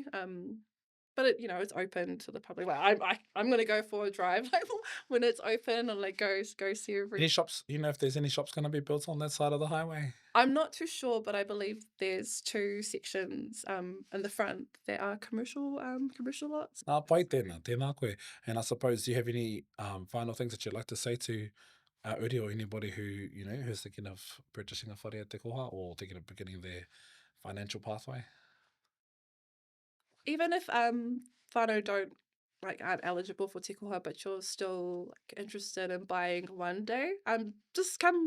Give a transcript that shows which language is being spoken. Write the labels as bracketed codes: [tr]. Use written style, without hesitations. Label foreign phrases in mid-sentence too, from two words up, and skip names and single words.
[en] But it's open to the public. Like I'm gonna go for a drive like when it's open and like go see every. Any shops? You know if there's any shops going to be built on that side of the highway? I'm not too sure, but I believe there's 2 sections in the front that are commercial lots. [mi] Pai tēnā koe. [en] And I suppose, do you have any final things that you'd like to say to uri or anybody who, who's thinking of purchasing a whare at Te Koha or thinking of beginning their financial pathway? Even if whānau aren't eligible for Te Koha, but you're still like interested in buying one day, just come.